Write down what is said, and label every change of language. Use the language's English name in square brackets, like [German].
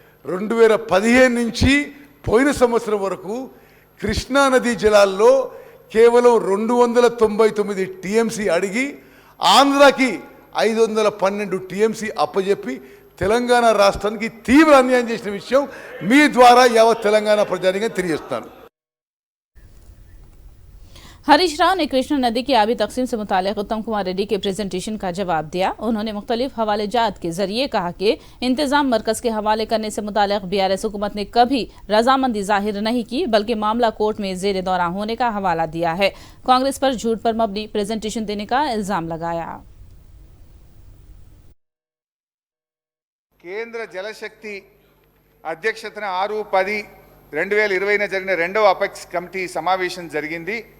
[Telugu] 2015 నుంచి పోయిన సంవత్సరం వరకు కృష్ణా నదీ జలాల్లో కేవలం 299 టీఎంసీ అడిగి ఆంధ్రాకి 512 టీఎంసీ అప్పజెప్పి తెలంగాణ రాష్ట్రానికి తీవ్ర అన్యాయం చేసిన విషయం మీ ద్వారా యావత్ తెలంగాణ ప్రజానిగా తెలియజేస్తున్నాను. [Hindi] हरीश राव ने कृष्णा नदी की आबी तकसीम से मुतालिक उत्तम कुमार रेड्डी के प्रेजेंटेशन का जवाब दिया। उन्होंने मुख्तलिफ हवालेजात के जरिए कहा कि इंतजाम मरकज के हवाले करने से मुतालिक बीआरएस हुकूमत ने कभी रजामंदी जाहिर नहीं की, बल्कि मामला कोर्ट में जेर दौरा होने का हवाला दिया है। कांग्रेस पर झूठ पर मबनी प्रेजेंटेशन देने का इल्जाम लगाया। [Telugu] కేంద్ర జలశక్తి అధ్యక్షతన 6-10-2020 జరిగిన రెండవ అపెక్స్ కమిటీ సమావేశం జరిగింది.